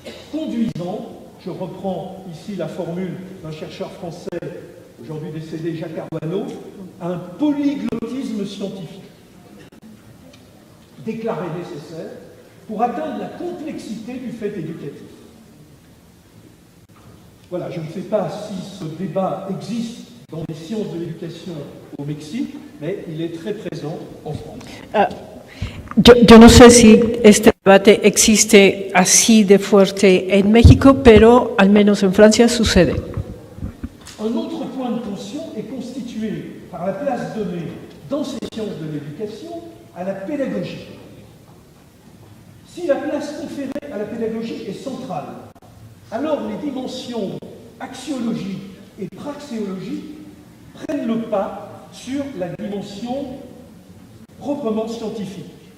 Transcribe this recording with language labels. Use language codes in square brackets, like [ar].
[fr] conduisant, je reprends ici la formule d'un chercheur français, aujourd'hui décédé, Jacques Ardoineau, à un polyglottisme scientifique, déclaré nécessaire pour atteindre la complexité du fait éducatif. Voilà, je ne sais pas si ce débat existe dans les sciences de l'éducation au Mexique, mais il est très présent en France. [es] Yo no sé si este debate existe así de fuerte en México, pero al menos en Francia sucede. [fr] Un autre point de tension est constitué par la place donnée dans ces sciences de l'éducation à la pédagogie. Si la place conférée à la pédagogie est centrale, alors les dimensions axiologiques et praxéologiques prennent le pas sur la dimension proprement scientifique.